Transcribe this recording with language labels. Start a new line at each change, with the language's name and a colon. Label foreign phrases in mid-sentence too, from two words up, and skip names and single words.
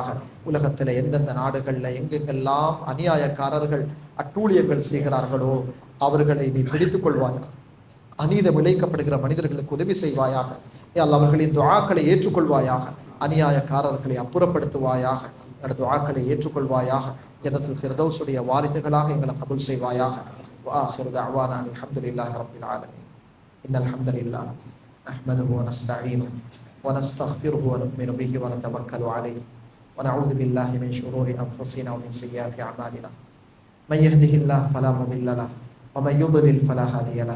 Tamil: உலகத்தில் எந்தெந்த நாடுகளில் எங்கெங்கெல்லாம் அநியாயக்காரர்கள் அட்டூழியங்கள் செய்கிறார்களோ அவர்களை நீ பிடித்துக் கொள்வாயாக. அநீதம் இழைக்கப்படுகிற மனிதர்களுக்கு உதவி செய்வாயாக. அவர்களின் துஆக்களை ஏற்றுக்கொள்வாயாக. அநியாயக்காரர்களை அப்புறப்படுத்துவாயாக. துஆக்களை ஏற்றுக்கொள்வாயாக. ஜன்னத்துல் ஃபிர்தௌஸுடைய வாரிசுகளாக எங்களை கபூல் செய்வாயாக.
Arabic: وآخر دعوانا الحمد لله رب العالمين. إن الحمد لله نحمده ونستعينه ونستغفره ونؤمن به ونتوكل عليه ونعوذ بالله من شرور أنفسنا ومن سيئات أعمالنا. من يهده الله فلا مضل له ومن يضلل فلا هادي له.